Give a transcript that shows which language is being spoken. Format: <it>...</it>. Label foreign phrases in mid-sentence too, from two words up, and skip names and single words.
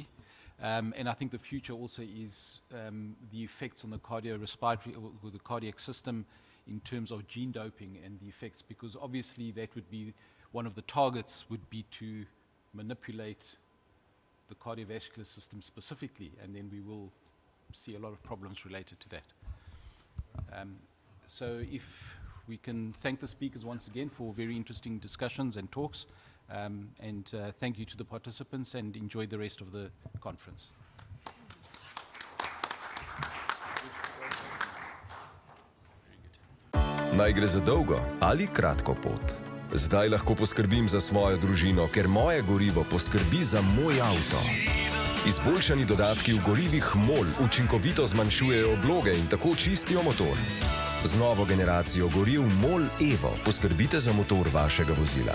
<en>And I think the future also is the effects on the cardiorespiratory or the cardiac system in terms of gene doping and the effects, because obviously that would be one of the targets would be to manipulate the cardiovascular system specifically, and then we will see a lot of problems related to that. So if we can thank the speakers once again for very interesting discussions and talks, and thank you to the participants, and enjoy the rest of the conference.</en> <sl>Naj gre za dolgo ali kratko pot. Zdaj lahko poskrbim za svojo družino, ker moje gorivo poskrbi za moj avto. Izboljšani dodatki v gorivih MOL učinkovito zmanjšujejo obloge in tako čistijo motor. Z novo generacijo goriv MOL Evo poskrbite za motor vašega vozila.</sl>